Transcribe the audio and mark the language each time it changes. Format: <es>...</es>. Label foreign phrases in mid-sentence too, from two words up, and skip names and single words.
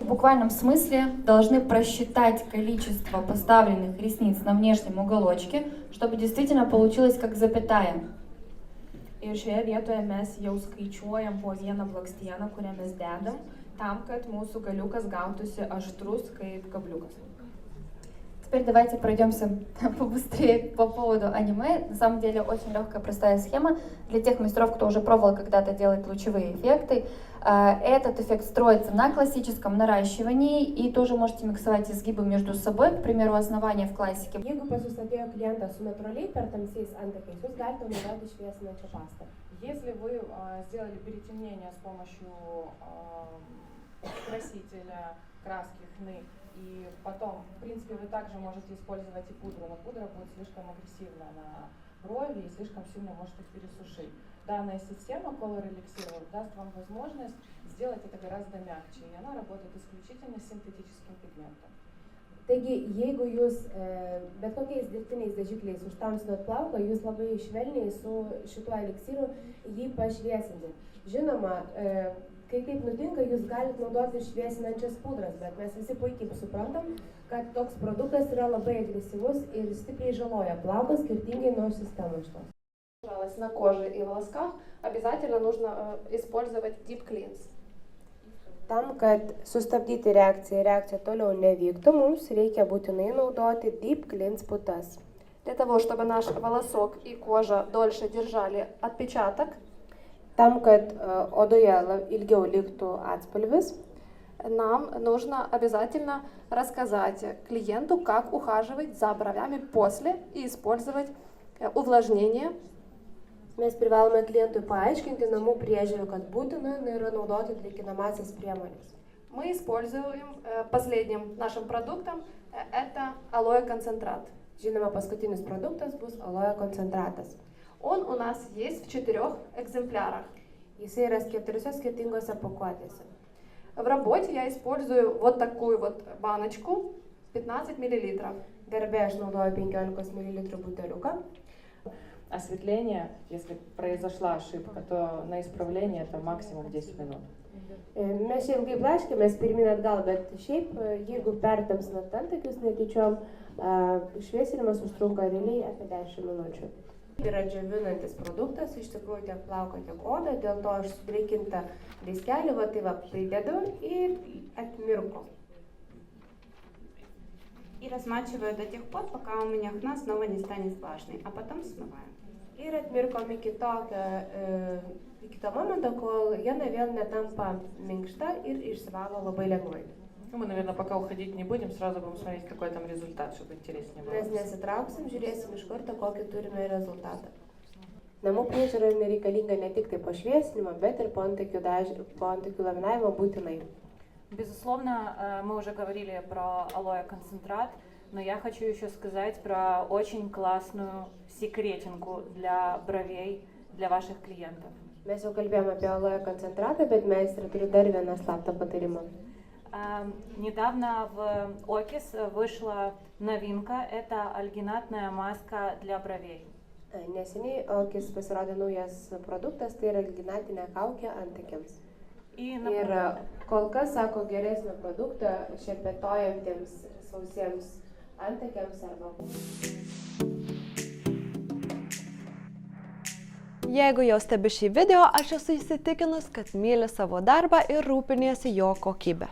<ru>В буквальном смысле должны просчитать количество поставленных ресниц на внешнем уголочке, чтобы действительно получилось как запятая.</ru> <lt>Ir šioje vietoje mes jau skaičiuojam po vieną blakstieną, kurią mes dedam, tam, kad mūsų galiukas gautųsi aštrus kaip kabliukas.</lt> <ru>Теперь давайте пройдемся побыстрее по поводу аниме. На самом деле очень легкая, простая схема. Для тех мастеров, кто уже пробовал когда-то делать лучевые эффекты, этот эффект строится на классическом наращивании и тоже можете миксовать изгибы между собой, к примеру, основания в классике.</ru> <lt>Jeigu pas jūs atėjo klientas su natūraliai per tamsiais antakiais, jūs galite naudoti šviesinančią pastą.</lt> <ru>Если вы сделали перетемнение с помощью красителя, краски, хны, и потом, в принципе, вы также можете использовать и пудру, но пудра будет слишком агрессивна на брови и слишком сильно может их пересушить. Данная система Color Elixir даст вам возможность сделать это гораздо мягче, и она работает исключительно с синтетическим пигментом.</ru> <lt>Taigi, jeigu jūs bet kokiais dirbtiniais dažikliais užtamsinot plauką, jūs labai švelniai su šituo eliksiru jį pašviesinti. Žinoma, kai taip nutinka, jūs galite naudoti šviesinančias pudras, bet mes visi puikiai suprantam, kad toks produktas yra labai agresyvus ir stipriai žaloja plauką, skirtingai nuo sistemos šitos.</lt> <ru>На коже и волосках обязательно нужно использовать Deep Cleanse.</ru> <lt>Tam, kad sustabdyti reakciją toliau nevyktų, mums reikia būtinai naudoti Deep Cleanse putas.</lt> <ru>Для того, чтобы наш волосок и кожа дольше держали отпечаток,</ru> <lt>tam, kad odoje ilgiau liktų atspalvis,</lt> <ru>нам нужно обязательно рассказать клиенту, как ухаживать за бровями после и использовать увлажнение.</ru> <lt>Mes privalome klientui paaiškinti namų priežiūrą, kad būtina yra naudoti drėkinamąsias priemonės.</lt> <ru>Мы используем последним нашим продуктом это алоэ концентрат.</ru> <lt>Žinoma, paskutinis produktas bus aloe koncentratas.</lt> <ru>Он у нас есть в 4 экземплярах.</ru> <lt>Jisai yra 4 skirtingose pakuotėse.</lt> <ru>В работе я использую вот такую вот баночку 15 мл.</ru> <lt>Darbe aš naudoju 15 ml buteliuką.</lt> <ru>Осветление, если произошла ошибка, то на исправление это максимум 10 минут.</ru> <lt>Mes šiandien kaip blaškėmės pirmin atgal, bet šiaip, jeigu pertamsinat antakius netyčiom, šviesinimas užtrunka realiai apie 10 minučių. Yra džiovinantis produktas, iš tikrųjų tiek plauką, tiek odą, dėl to aš sudrėkintą diskelį, pridedu ir atmirko.</lt> <ru>И размачиваю до тех пор, пока у меня хна снова не станет влажной, а потом смываю.</ru> <lt>Ir atmirkom iki to momento, kol jena vėl netampa minkšta ir išsivalo labai lengvai.</lt> <ru>Мы, наверное, пока уходить не будем, сразу будем смотреть, какой там результат, чтобы интереснее было.</ru> <lt>Mes nesitrauksim, žiūrėsim iš karto, kokį turime rezultatą. Namų priežiūra nereikalinga ne tik tai po šviesinimo, bet ir po antakių laminavimo būtinai.</lt> <ru>Безусловно, мы уже говорили про алоэ концентрат, но я хочу еще сказать про очень классную секретинку для бровей для ваших клиентов.</ru> <lt>Mes jau kalbėjome apie aloe koncentratą, bet meistrė turi dar vieną slaptą patarimą.</lt> <ru>Недавно в Окис вышла новинка, это альгинатная маска для бровей.</ru> <lt>Neseniai Okis pasirodė naujas produktas, tai yra alginatinė kaukė antakiams. Ir kol kas sako geresnio produktą šerpetojantiems sausiems antakiams arba. Jeigu jau stebi šį video, aš esu įsitikinus, kad myli savo darbą ir rūpiniesi jo kokybę.</lt>